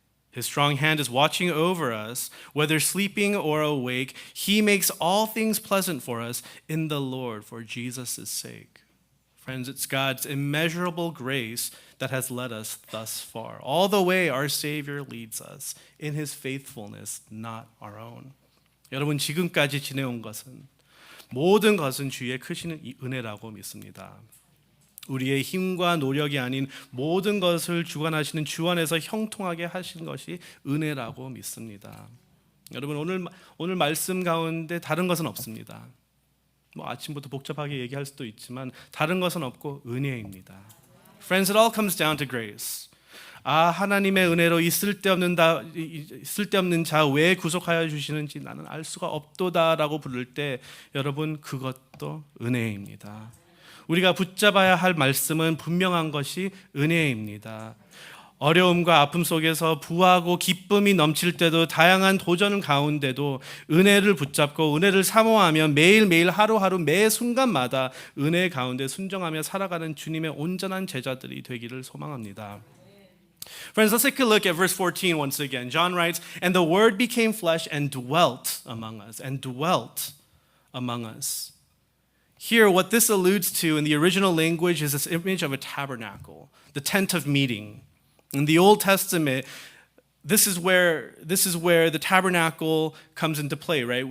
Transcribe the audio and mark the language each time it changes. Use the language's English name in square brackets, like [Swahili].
[English] His strong hand is watching over us, whether sleeping or awake. He makes all things pleasant for us in the Lord for Jesus' sake. Friends, it's God's immeasurable grace that has led us thus far. All the way our Savior leads us in His faithfulness, not our own. [Korean] 여러분, 지금까지 지내온 것은 모든 것은 주의 크신 은혜라고 믿습니다. 우리의 힘과 노력이 아닌 모든 것을 주관하시는 주 안에서 형통하게 하신 것이 은혜라고 믿습니다. 여러분 오늘 말씀 가운데 다른 것은 없습니다. 뭐 아침부터 복잡하게 얘기할 수도 있지만 다른 것은 없고 은혜입니다. [English] Friends, it all comes down to grace. [Korean] 하나님의 은혜로 이 쓸데없는 자 왜 구속하여 주시는지 나는 알 수가 없도다라고 부를 때 여러분 그것도 은혜입니다. 우리가 붙잡아야 할 말씀은 분명한 것이 은혜입니다. 어려움과 아픔 속에서 부하고 기쁨이 넘칠 때도 다양한 도전 가운데도 은혜를 붙잡고 은혜를 사모하며 매일매일 하루하루 매 순간마다 은혜 가운데 순종하며 살아가는 주님의 온전한 제자들이 되기를 소망합니다. [English] Friends, let's take a look at verse 14 once again. John writes, "And the word became flesh and dwelt among us." And dwelt among us. Here, what this alludes to in the original language is this image of a tabernacle, the tent of meeting. In the Old Testament, this is where the tabernacle comes into play, right?